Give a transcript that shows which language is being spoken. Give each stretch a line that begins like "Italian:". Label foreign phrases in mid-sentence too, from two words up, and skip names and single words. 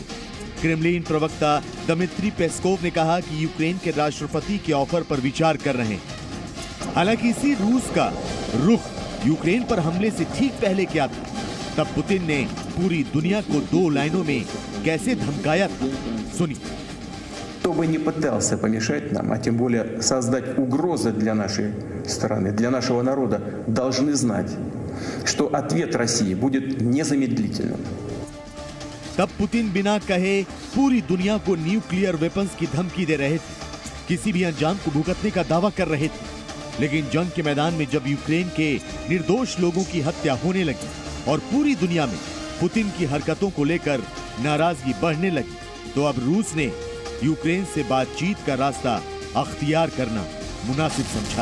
Hindi: क्रेमलिन प्रवक्ता दमित्री पेस्कोव ने कहा कि यूक्रेन के राष्ट्रपति के ऑफर पर विचार कर रहे हैं। हालांकि इसी रूस का रुख यूक्रेन पर हमले से ठीक पहले क्या था, तब पुतिन ने पूरी दुनिया को 2 लाइनों में कैसे धमकाया था, सुनिए।
Russian: Кто бы ни пытался помешать нам, а тем более создать угрозы для нашей страны, для нашего народа, должны знать, что ответ России будет незамедлительным.
Hindi: तब पुतिन बिना कहे पूरी दुनिया को
English: nuclear weapons
Hindi: की धमकी दे रहे थे, किसी भी अंजाम को भुगतने का दावा कर रहे थे। लेकिन जंग के मैदान में जब यूक्रेन के निर्दोष लोगों की हत्या होने लगी और पूरी दुनिया में पुतिन की हरकतों को लेकर नाराजगी बढ़ने लगी, तो अब रूस ने यूक्रेन से बातचीत का रास्ता अख्तियार करना मुनासिब समझा।